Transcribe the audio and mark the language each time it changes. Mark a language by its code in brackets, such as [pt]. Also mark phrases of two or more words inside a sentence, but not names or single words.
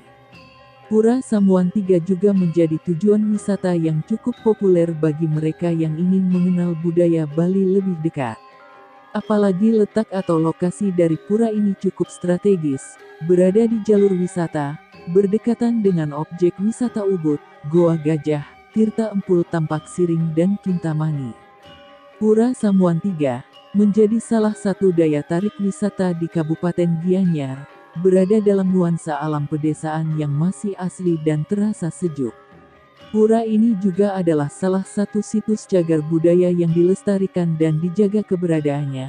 [id] Pura Samuan III juga menjadi tujuan wisata yang cukup populer bagi mereka yang ingin mengenal budaya Bali lebih dekat. Apalagi letak atau lokasi dari pura ini cukup strategis, berada di jalur wisata, berdekatan dengan objek wisata Ubud, Goa Gajah, Tirta Empul Tampak Siring dan Kintamani. Pura Samuan III menjadi salah satu daya tarik wisata di Kabupaten Gianyar, berada dalam nuansa alam pedesaan yang masih asli dan terasa sejuk. Pura ini juga adalah salah satu situs cagar budaya yang dilestarikan dan dijaga keberadaannya.